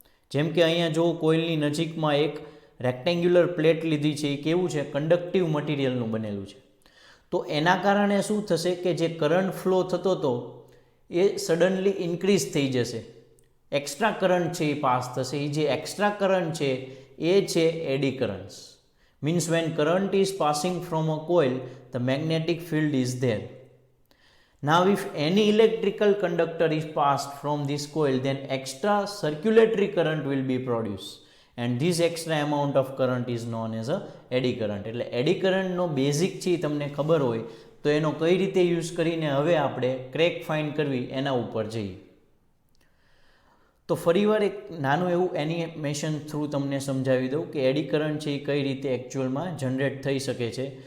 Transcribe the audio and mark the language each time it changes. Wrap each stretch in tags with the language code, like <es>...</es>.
<gu>જેમ કે અહીંયા જો કોઇલની નજીકમાં એક રેક્ટેન્ગ્યુલર પ્લેટ લીધી છે, એ કેવું છે? કંડક્ટિવ મટીરિયલનું બનેલું છે. તો એના કારણે શું થશે કે જે કરંટ ફ્લો થતો હતો એ સડનલી ઇન્ક્રીઝ થઈ જશે, એક્સ્ટ્રા કરંટ છે એ પાસ થશે. એ જે એક્સ્ટ્રા કરંટ છે એ છે એડી currents.</gu> <en>Means when current is passing from a coil, the magnetic field is there. Now if any electrical conductor is passed from this coil, then extra circulatory current will be produced, and this extra amount of current is known as a eddy current.</en> <gu>એટલે એડી કરંટનો basic છે તમને ખબર હોય તો એનો કઈ રીતે યુઝ કરીને હવે આપણે ક્રેક ફાઇન્ડ કરવી એના ઉપર જઈએ. તો ફરીવાર એક નાનું એવું એનિમેશન થ્રુ તમને સમજાવી દઉં કે એડી કરંટ છે એ કઈ રીતે એકચ્યુઅલમાં જનરેટ થઈ શકે છે.</gu>